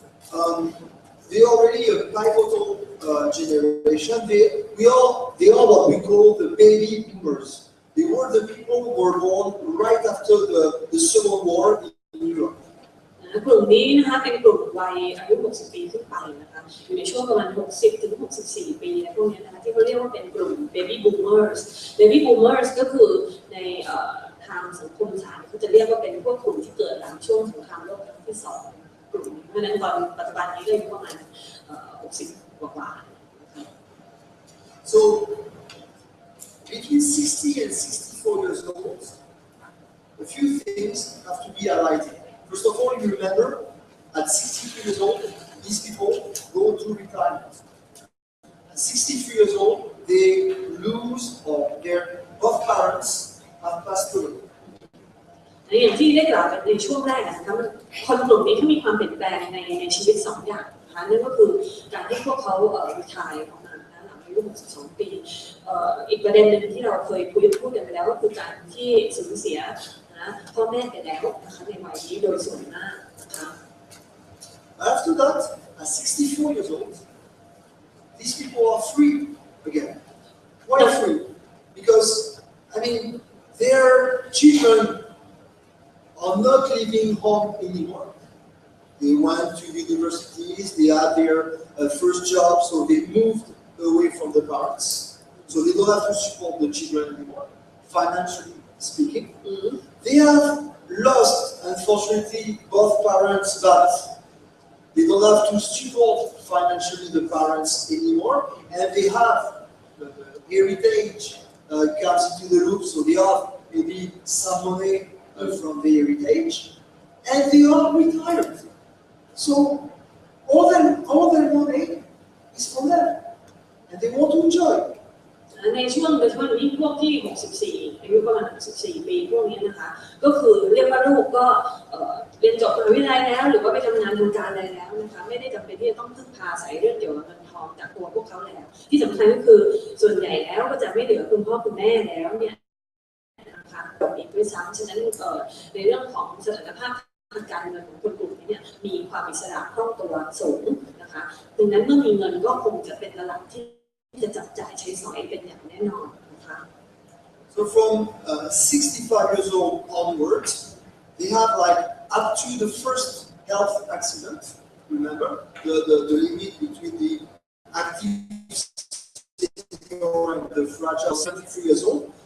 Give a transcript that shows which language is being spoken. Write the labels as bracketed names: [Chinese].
[English] They are already a pivotal generation. They are what we call the baby boomers. They were the people who were born right after the Second War in Europe. [Thai] กลุ่มนี้นะคะเป็นกลุ่มวัยอายุ 60 ปีขึ้นไปนะคะอยู่ในช่วงประมาณ 60-64 ปีพวกนี้นะคะที่เขาเรียกว่าเป็นกลุ่ม baby boomers baby boomers ก็คือในทางสังคมศาสตร์เขาจะเรียกว่าเป็นพวกกลุ่มที่เกิดหลังช่วงสงครามโลกครั้งที่ 2กลุ่มนี้เพราะฉะนั้นตอนปัจจุบันนี้ก็อยู่ประมาณ60 กว่า [English] So between 60 and 64 years old, a few things have to be highlighted. First of all, you remember, at 63 years old, these people go to retirement. At 63 years old, they lose or their both parents have passed away. [Thai] อย่างที่ได้กล่าวในช่วงแรกนะคะคนกลุ่มนี้ที่มีความเปลี่ยนแปลงในชีวิต2อย่างนะคะนั่นก็คือการที่พวกเขาretire ออกมาหลังอายุ 62 ปีอีกประเด็นหนึ่งที่เราเคยพูดกันไปแล้วก็คือการที่สูญเสียพ่อแม่ไปแล้วนะคะในวัยนี้โดยส่วนมากนะคะ [English] After that, at 64 years old, these people are free again. Why free? Because, I mean, their children are not living home anymore. They went to universities, they had their first job, so they moved away from the parents. So they don't have to support the children anymore, financially speaking. They have lost, unfortunately, both parents, but they don't have to support financially the parents anymore, and they have the heritage comes into the loop, so they have maybe some money from the heritage, and they are retired. So all their money is for them, and they want to enjoy. [Thai] ในช่วงโดยเฉพาะยิ่งพวกที่64อายุประมาณ64 ปีพวกนี้นะคะก็คือเรียกว่าลูกก็เรียนจบมหาวิทยาลัยแล้วหรือว่าไปทำงานทำการอะไรแล้วนะคะไม่ได้จำเป็นที่จะต้องพึ่งพาอาศัยเรื่องเกี่ยวกับเงินทองจากตัวพวกเขาแล้วที่สำคัญก็คือส่วนใหญ่แล้วก็จะไม่เหลือคุณพ่อคุณแม่แล้วเนี่ย นะคะจบอีกด้วยซ้ำฉะนั้นในเรื่องของสถานภาพทางการเงินของคนกลุ่มนี้เนี่ยมีความอิสระคล่องตัวสูงนะคะดังนั้นเมื่อมีเงินก็คงจะเป็นตลาดที่จะจับจ่ายใช้สอยเป็นอย่างแน่นอนนะคะ [English] So from 65 years old onwards, they have like up to the first health accident. Remember the limit between the active senior and the fragile 73 years old.